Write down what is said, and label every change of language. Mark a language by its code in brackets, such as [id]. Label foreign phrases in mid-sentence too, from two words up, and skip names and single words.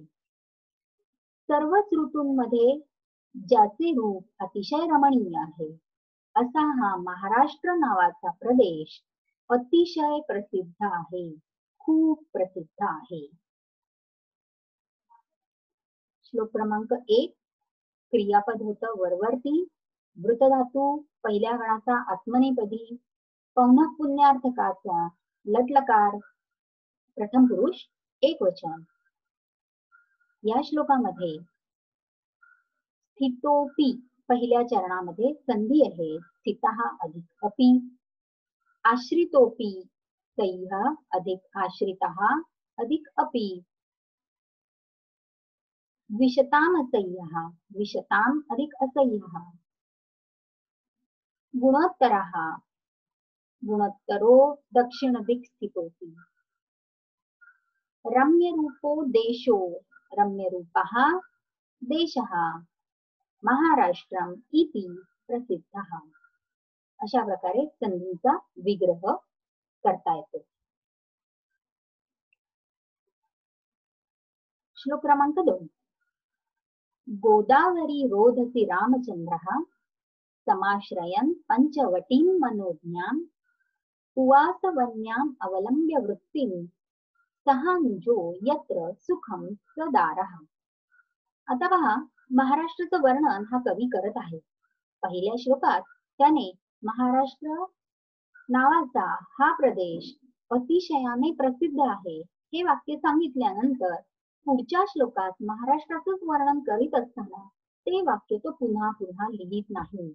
[mr] सर्वच ऋतूंमध्ये ज्याचे रूप अतिशय रमणीय आहे, असा हा महाराष्ट्र नावाचा प्रदेश अतिशय प्रसिद्ध आहे, खूप प्रसिद्ध आहे. श्लोक क्रमांक 1, क्रियापद होतं वरवरती, वृतधातू पहिल्या गणाचा आत्मनेपदी, पौनः पुण्यार्थकाचा लटलकार, प्रथम पुरुष एकवचन. या श्लोकामध्ये स्थितोपी पहिल्या चरणामध्ये संधी आहे, [sa] स्थितः अधिक अपि, आश्रितोपी सह्यः अधिक आश्रितः अधिक अपि, द्विषताम् असह्यः द्विषताम् अधिक असह्यः, गुणोत्तरः गुणोत्तरो दक्षिण दिक् स्थितोपि, रम्यरूपो देशो रम्यरूपः देशः महाराष्ट्रम इति प्रसिद्धः. [mr] अशा प्रकारे संधीचा विग्रह करता येतो. श्लोक क्रमांक 2, [sa] गोदावरी रोधसी रामचंद्रः समाश्रयन् पंचवटीं मनोज्ञाम् उवास वन्याम् अवलंब्य वृत्तिं सहानुजो यत्र सुखं सदारः. [mr] आता पहा, महाराष्ट्राचं वर्णन हा कवी करत आहे. पहिल्या श्लोकात त्याने महाराष्ट्र नावाचा हा प्रदेश अतिशयाने प्रसिद्ध आहे हे वाक्य सांगितल्यानंतर पुढच्या श्लोकात महाराष्ट्राचंच वर्णन करीत असताना ते वाक्य तो पुन्हा पुन्हा लिहित नाही.